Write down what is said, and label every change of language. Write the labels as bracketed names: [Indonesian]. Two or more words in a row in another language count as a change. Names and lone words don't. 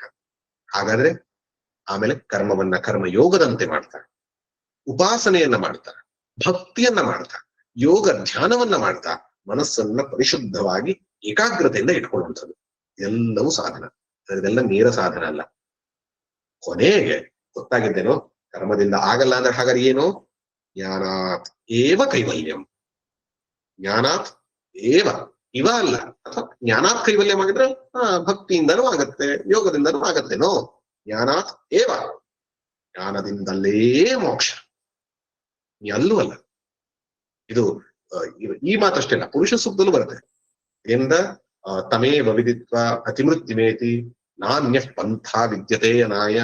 [Kannada] ಹಾಗಾದ್ರೆ ಆಮೇಲೆ ಕರ್ಮಯೋಗದಂತೆ ಮಾಡ್ತಾರೆ, ಉಪಾಸನೆಯನ್ನ ಮಾಡ್ತಾರೆ, ಭಕ್ತಿಯನ್ನ ಮಾಡ್ತಾ, ಯೋಗ ಧ್ಯಾನವನ್ನ ಮಾಡ್ತಾ ಮನಸ್ಸನ್ನ ಪರಿಶುದ್ಧವಾಗಿ ಏಕಾಗ್ರತೆಯಿಂದ ಇಟ್ಕೊಳ್ಳುವಂಥದ್ದು ಎಲ್ಲವೂ ಸಾಧನ. ಇದೆಲ್ಲ ನೇರ ಸಾಧನ ಅಲ್ಲ. ಕೊನೆಗೆ ಗೊತ್ತಾಗಿದ್ದೇನೋ ಕರ್ಮದಿಂದ ಆಗಲ್ಲ ಅಂದ್ರೆ ಹಾಗಾದ್ರೆ ಏನು? [Sanskrit] ಜ್ಞಾನಾತ್ ಏವ ಕೈವಲ್ಯಂ. ಜ್ಞಾನಾತ್ ಏವ [Kannada] ಇವ ಅಲ್ಲ, ಅಥವಾ [Sanskrit] ಜ್ಞಾನಾತ್ ಕೈವಲ್ಯಂ [Kannada] ಆಗಿದ್ರೆ ಭಕ್ತಿಯಿಂದನೂ ಆಗತ್ತೆ, ಯೋಗದಿಂದನೂ ಆಗತ್ತೇನೋ. [Sanskrit] ಜ್ಞಾನಾತ್ ಏವ, [Kannada] ಜ್ಞಾನದಿಂದಲೇ ಮೋಕ್ಷ, ಅಲ್ಲೂ ಅಲ್ಲ. ಇದು ಈ ಮಾತಷ್ಟೇ ಅಲ್ಲ, ಪುರುಷ ಸೂಕ್ತದಲ್ಲೂ ಬರುತ್ತೆ. [Sanskrit] ಎಂದ ತಮೇವ ವಿದಿತ್ವ ಅತಿಮೃತ್ಯುಮೇತಿ ನಾಣ್ಯ ಪಂಥ ವಿದ್ಯತೆ ಅನಾಯ.